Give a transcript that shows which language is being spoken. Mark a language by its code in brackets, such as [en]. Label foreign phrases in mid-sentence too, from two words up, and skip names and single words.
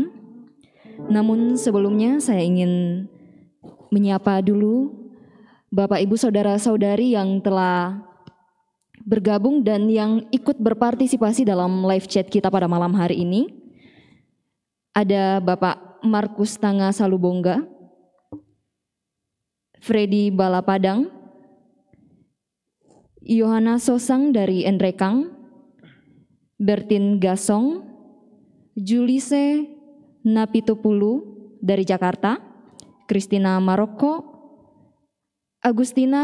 [id] Namun sebelumnya saya ingin menyapa dulu Bapak Ibu Saudara-saudari yang telah bergabung dan yang ikut berpartisipasi dalam live chat kita pada malam hari ini. Ada Bapak Markus Tanga Salubongga, Freddy Balapadang, Yohana Sosang dari Endrekang, Bertin Gasong, Julise Napitupulu dari Jakarta, Kristina Maroko, Agustina